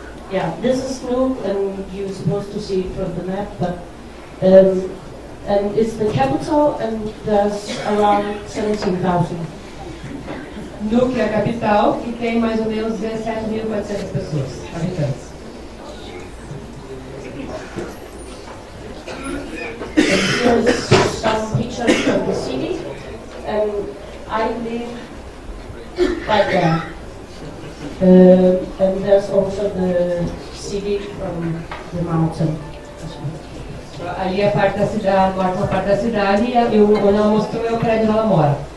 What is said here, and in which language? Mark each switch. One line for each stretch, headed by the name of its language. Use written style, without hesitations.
English: Yeah, this is Nuuk, and you're supposed to see it from the map, but and it's the capital, and there's around 17,000.
Portuguese: Nuuk é a capital e tem mais ou menos 17.400 pessoas, habitantes.
English: Here's some pictures from the city, and I live right there. And there's also the city from the mountain.
Portuguese: Ali é a parte da cidade, mostra uma parte da cidade e onde ela mostrou é o prédio onde ela mora.